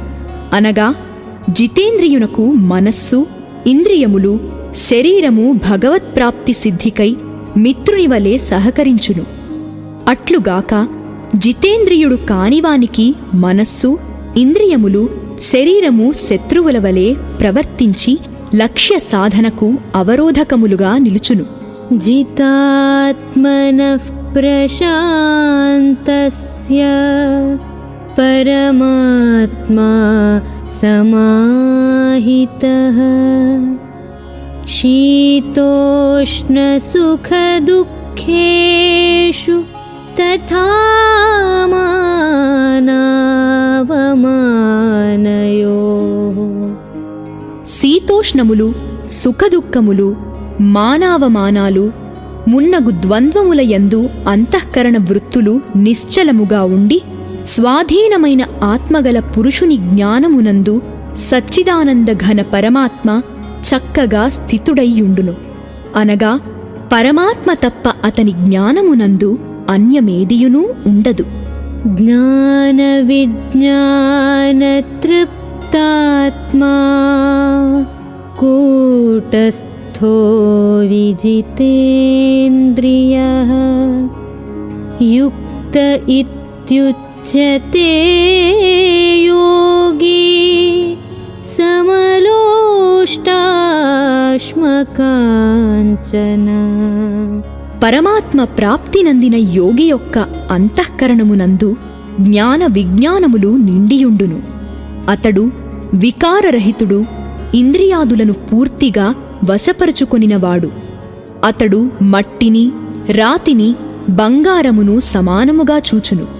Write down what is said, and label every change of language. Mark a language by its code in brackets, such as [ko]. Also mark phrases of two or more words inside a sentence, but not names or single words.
[te] అనగా జితేంద్రియునకు మనస్సు, ఇంద్రియములు, శరీరము భగవత్ప్రాప్తి సిద్ధికై మిత్రునివలే సహకరించును. అట్లుగాక జితేంద్రియుడు కానివానికి మనస్సు, ఇంద్రియములు, శరీరము శత్రువుల వలె ప్రవర్తించి లక్ష్య సాధనకు అవరోధకములుగా నిలుచును. [sa] जितात्मनः प्रशान्तस्य परमात्मा समाहितः शीतोष्णसुखदुःखेषु तथा मानावमानयोः. [te] శీతోష్ణములు, సుఖదుఃఖములు, మానావమానాలు మున్నగు ద్వంద్వముల యందు అంతఃకరణ వృత్తులు నిశ్చలముగా ఉండి స్వాధీనమైన ఆత్మగల పురుషుని జ్ఞానమునందు సచ్చిదానంద ఘన పరమాత్మ చక్కగా స్థితుడైయుండును. అనగా పరమాత్మ తప్ప అతని జ్ఞానమునందు అన్యమేదియునూ ఉండదు. [sa] ज्ञानविज्ञानतृप्तात्मा कूटस्थो विजितेन्द्रियः युक्त इत्युच्यते योगी समलोष्टाश्मकाञ्चन. [te] పరమాత్మ ప్రాప్తి నందిన యోగి యొక్క అంతఃకరణమునందు జ్ఞాన విజ్ఞానములు నిండియుండును. అతడు వికారరహితుడు, ఇంద్రియాదులను పూర్తిగా వశపరుచుకొనినవాడు. అతడు మట్టిని, రాతిని, బంగారమును సమానముగా చూచును.